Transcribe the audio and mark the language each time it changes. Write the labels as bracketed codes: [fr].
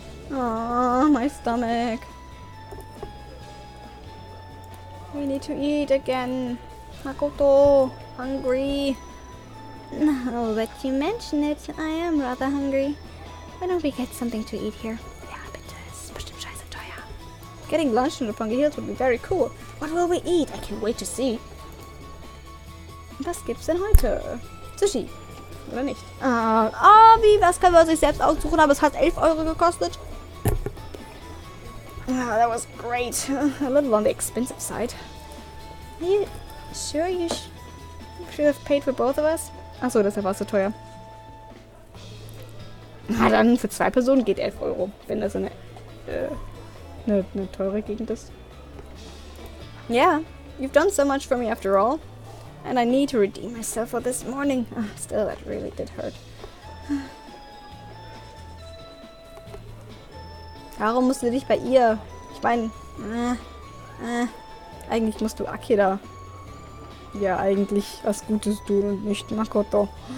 [en] Oh, my stomach. We need to eat again. Makoto, hungry. Now that you mention it, I am rather hungry. Why don't we get something to eat here? [de] Ja, bitte, es ist bestimmt scheiße teuer. [en] Getting lunch in the Roppongi Hills would be very cool. What will we eat? I can't wait to see. [de] Was gibt's denn heute? [en] Sushi. [de] Oder nicht? Was können wir sich selbst aussuchen, aber es hat 11 Euro gekostet. [en] That was great. A little on the expensive side. Are you sure you should have paid for both of us? [de] Achso, deshalb war es so teuer. Na dann, für 2 Personen geht 11 Euro, wenn das eine teure Gegend ist. [en] Yeah, you've done so much for me after all. And I need to redeem myself for this morning. Still, that really did hurt. [de] Warum musst du dich bei ihr? Ich meine, eigentlich musst du Akira ja eigentlich was Gutes tun und nicht Makoto.